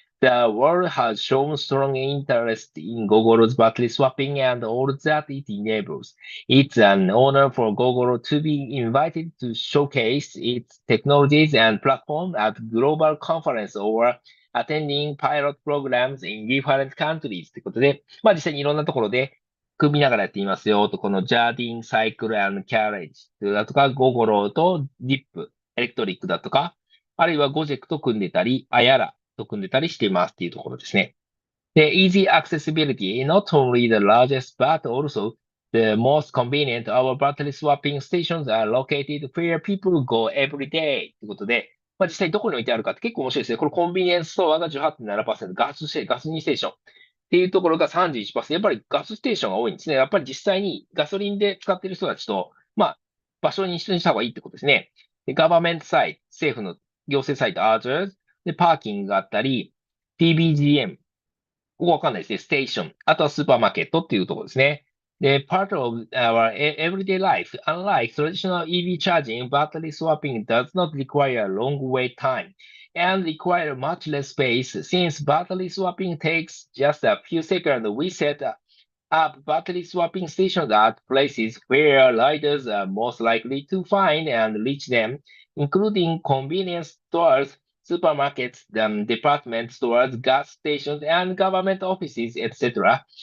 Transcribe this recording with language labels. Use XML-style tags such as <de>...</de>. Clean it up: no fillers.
<en>The world has shown strong interest in Gogoro's battery swapping and all that it enables. It's an honor for Gogoro to be invited to showcase its technologies and platform at global conference or attending pilot programs in different countries</en> <ja>ということで、実際にいろんなところで組みながらやってみますよと、このジャーディンサイクル&キャレッジだとか、ゴゴロとディップ、エレクトリックだとか、あるいはゴジェクと組んでたり、アヤラと組んでたりしていますっていうところですね。で、</ja> <en>easy accessibility, not only the largest but also the most convenient. Our battery swapping stations are located where people go every day</en> <ja>ということで、実際どこに置いてあるかって結構面白いですね。これコンビニエンスストアが 18.7%、ガス2ステーションっていうところが 31%。やっぱりガスステーションが多いんですね。やっぱり実際にガソリンで使っている人たちと、場所に一緒にした方がいいってことですね。で、ガバメントサイト、政府の行政サイト、others、で、パーキングがあったり、PBGM、ここわかんないですね。ステーション。あとはスーパーマーケットっていうところですね。で、</ja> <en>part of our everyday life, unlike traditional EV charging, battery swapping does not require a long wait time and require much less space. Since battery swapping takes just a few seconds, we set up battery swapping stations at places where riders are most likely to find and reach them, including convenience stores, supermarkets, department stores, gas stations, and government offices, etc.</en>